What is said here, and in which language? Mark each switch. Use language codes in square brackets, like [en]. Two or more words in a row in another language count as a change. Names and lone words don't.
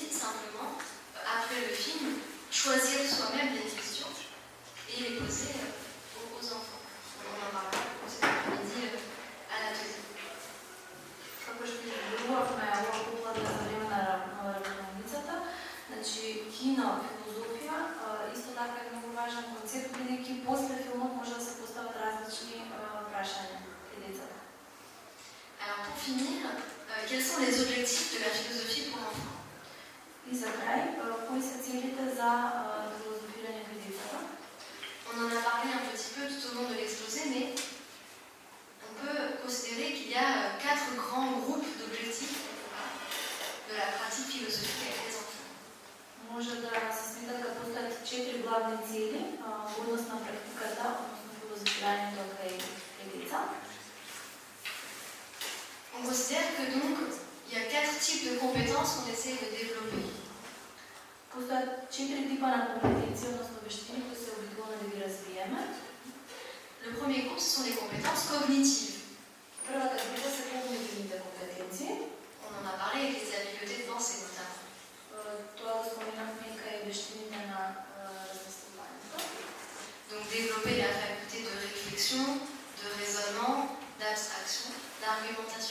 [fr] simplement, après le film, choisir soi-même des questions et les poser aux enfants. On en parlera cet après-midi à l'atelier. [mk] Како што ви зборувавме во покладна за време на работницата, значи кино, филозофија, исто така е многу важен концепт, бидејќи после филмот може да се постават различни прашања пред децата. [fr] Alors pour finir, quels sont les objectifs de la philosophie pour enfants? [mk] И за крај, кои се целите за филозофирање кај децата? [fr] On en a parlé un petit peu tout au long de l'exposé, mais on peut considérer qu'il y a 4 grands groupes d'objectifs de la pratique philosophique avec les enfants. [mk] Може да се смета дека постојат 4 главни цели во однос на практиката, односно филозофирањето кај деца. [fr] On considère que donc il y a 4 types de compétences qu'on essaye de développer. [mk] Постојат 4 типа на компетенции, односно вештини кои се обидуваме да ги развиеме. [fr] Le premier groupe, ce sont les compétences cognitives. [mk] Првата група се когнитивните компетенции. [fr] On en a parlé avec les habiletés de pensée notamment. [mk] Тоа го споменавме и кај вештините на размислувањето. [fr] Donc développer la faculté de réflexion, de raisonnement, d'abstraction, d'argumentation.